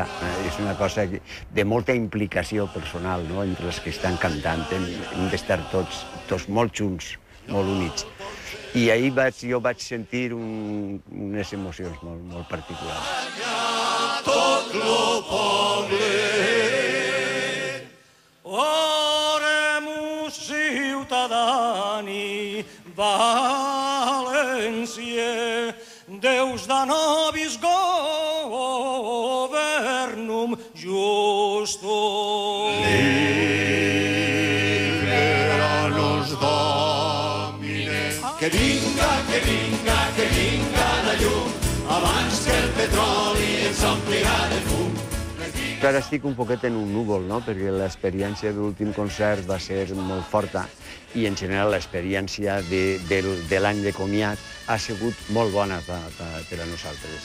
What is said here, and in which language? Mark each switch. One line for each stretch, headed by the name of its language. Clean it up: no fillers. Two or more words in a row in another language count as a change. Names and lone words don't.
Catalan: És una cosa de molta implicació personal, no?, entre els que estan cantant. Hem d'estar tots molt junts, molt units. I ahir jo vaig sentir unes emocions molt particulars. Tot lo poble.
Latin: oremus ciutadani, València, Deus da nobis governum justum. Libera-nos, Domine.
Catalan: Que vinga la llum, abans que el petroli ens omplirà de fum. Ara estic un poquet en un núvol, no? Perquè l'experiència de l'últim concert va ser molt forta i, en general, l'experiència de l'any de comiat ha sigut molt bona per a nosaltres.